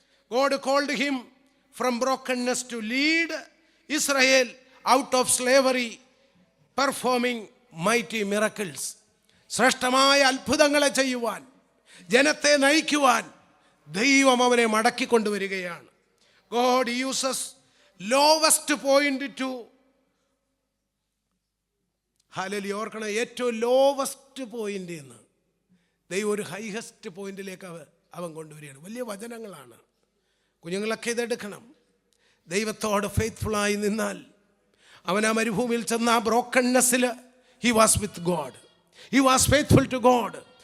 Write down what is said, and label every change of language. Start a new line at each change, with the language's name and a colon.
English: God called him from brokenness to lead Israel out of slavery, performing mighty miracles.
Malayalam: ശ്രേഷ്ഠമായ അത്ഭുതങ്ങളെ ചെയ്യുവാൻ, ജനത്തെ നയിക്കുവാൻ ദൈവം അവനെ മടക്കിക്കൊണ്ടുവരികയാണ്.
English: God uses lowest point to hallelujah.
Malayalam: ഓർക്കണം, ഏറ്റവും ലോവസ്റ്റ് പോയിന്റ് എന്ന് ദൈവം ഒരു ഹൈഹസ്റ്റ് പോയിന്റിലേക്ക് അവൻ കൊണ്ടുവരികയാണ്. വലിയ വചനങ്ങളാണ്. കുഞ്ഞുങ്ങളൊക്കെ ഇതെടുക്കണം. ദൈവത്തോട് ഫെയ്ത്ത്ഫുള്ളായി നിന്നാൽ അവൻ ആ മരുഭൂമിയിൽ ചെന്ന ആ ബ്രോക്കൺനെസ്സിൽ
English: He was with God, he was faithful to God.